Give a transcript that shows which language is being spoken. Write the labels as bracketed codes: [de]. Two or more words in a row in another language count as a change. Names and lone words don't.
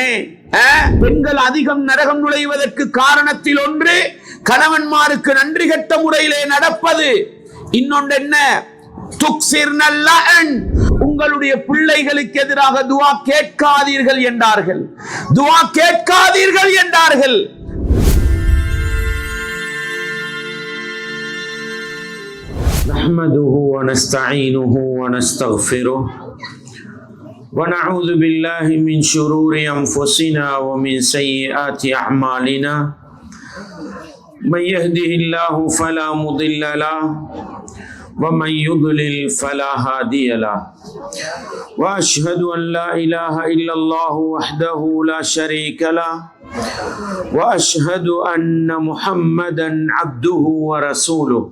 [ta] பெண்கள் அதிகம் நரகம் நுழைவதற்கு காரணத்தில் ஒன்று கணவன்மாருக்கு நன்றி கெட்ட முறையிலே நடப்பது. இன்னொன்று என்ன? உங்களுடைய பிள்ளைகளுக்கு எதிராக துஆ கேட்காதீர்கள் என்றார்கள். துஆ கேட்காதீர்கள் என்றார்கள். [ar] نحمده ونستعينه ونستغفره ونعوذ بالله من شرور أنفسنا ومن سيئات أعمالنا من يهده الله فلا مضل له ومن يضلل فلا هادي له وأشهد أن لا إله إلا الله وحده لا شريك له وأشهد أن محمدا عبده ورسوله